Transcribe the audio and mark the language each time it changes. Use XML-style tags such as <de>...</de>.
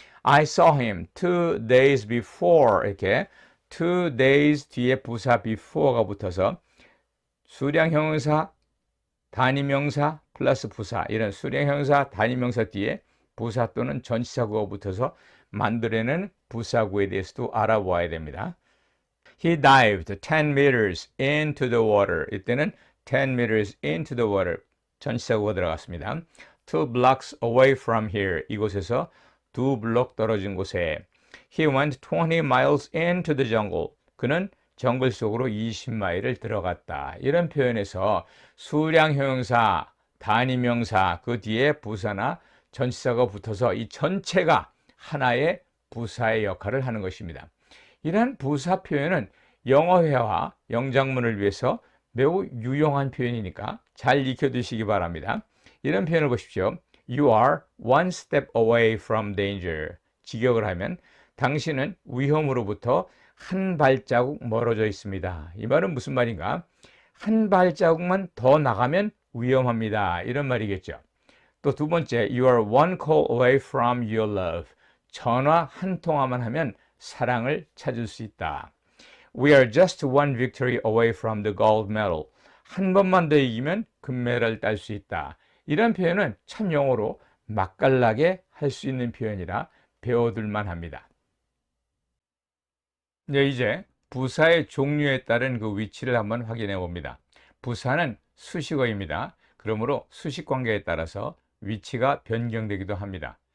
<en>I saw him 2 days before</en> <ko>이렇게 2 days 뒤에 부사 before가 붙어서 수량형용사, 단위명사 플러스 부사 이런 수량형용사, 단위명사 뒤에 부사 또는 전치사구가 붙어서 만들어내는 부사구에 대해서도 알아보아야 됩니다.</ko> <en>He dived 10 meters into the water.</en> <ko>이때는</ko> <en>10 meters into the water</en> <ko>전치사구가 들어갔습니다.</ko> <en>2 blocks away from here.</en> <ko>이곳에서 2 블록 떨어진 곳에</ko> <en>He went 20 miles into the jungle.</en> <ko>그는 정글 속으로 20마일을 들어갔다. 이런 표현에서 수량형용사, 단위명사 그 뒤에 부사나 전치사가 붙어서 이 전체가 하나의 부사의 역할을 하는 것입니다. 이러한 부사 표현은 영어회화, 영장문을 위해서 매우 유용한 표현이니까 잘 익혀두시기 바랍니다. 이런 표현을 보십시오.</ko> <en>You are one step away from danger.</en> <ko>직역을 하면 당신은 위험으로부터 한 발자국 멀어져 있습니다. 이 말은 무슨 말인가? 한 발자국만 더 나가면 위험합니다. 이런 말이겠죠. 또 두 번째,</ko> <en>you are one call away from your love.</en> <ko>전화 한 통화만 하면 사랑을 찾을 수 있다.</ko> <en>We are just one victory away from the gold medal.</en> <ko>한 번만 더 이기면 금메달을 딸 수 있다. 이런 표현은 참 영어로 맛깔나게 할 수 있는 표현이라 배워둘만 합니다. 네, 이제 부사의 종류에 따른 그 위치를 한번 확인해 봅니다. 부사는 수식어입니다. 그러므로 수식 관계에 따라서 위치가 변경되기도 합니다.</ko>